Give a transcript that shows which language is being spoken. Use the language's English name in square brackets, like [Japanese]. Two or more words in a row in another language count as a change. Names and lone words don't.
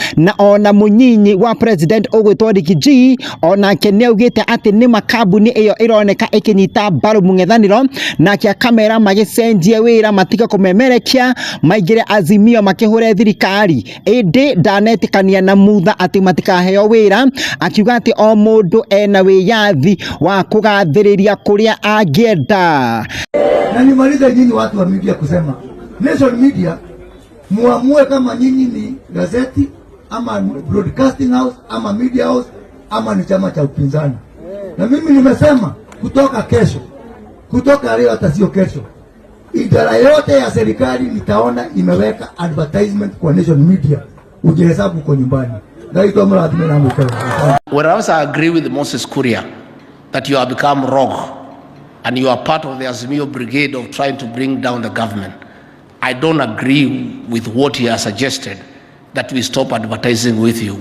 [Kikuyu] Na ona mũnyinyi wa president ũgwĩtwo Gîcanjama onake nĩaugĩte atĩ nĩ makambuni ĩyo ĩroneka ĩkĩnyita mbaru mũng'ethanĩro nake akamera magĩcenjie wĩra matige kũmemerekia maingĩre Azimio makĩhũre thirikari ĩndĩ ndanetikania na mutha atĩ matikaheo wĩra, akiuga atĩ o mũndũ ena wĩyathi wa kũgathĩrĩria kũrĩa angĩenda. [Swahili] Na nimalize nyinyi watu wa media kusema Nation Media muamue kama nyinyi ni gazeti ama [English] broadcasting house [Swahili] ama [English] media house [Swahili] ama ni chama cha upinzani. Na mimi nimesema kutoka leo hata sio kesho, idara yote ya serikali nitaona imeweka advertisement kwa Nation Media, ujihesabu kwa nyumbani. [English] Whereas I agree with Moses Kuria that you have become rogue and you are part of the Azimio brigade of trying to bring down the government, I don't agree with what he has suggested that we stop advertising with you.